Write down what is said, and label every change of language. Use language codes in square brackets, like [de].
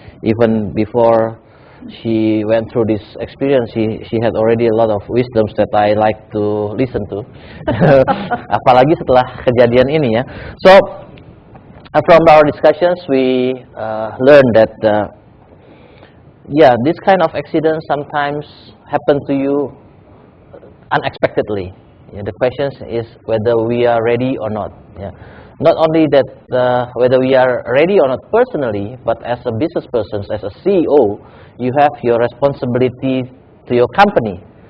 [en] Even before she went through this experience, she had already a lot of wisdoms that I like to listen to. [id] Apalagi setelah kejadian ini ya. [en] So from our discussions, we learned that this kind of accidents sometimes happen to you unexpectedly. Yeah, the question is whether we are ready or not. Yeah. Not only that whether we are ready or not personally, but as a business person, as a CEO, you have your responsibility to your company.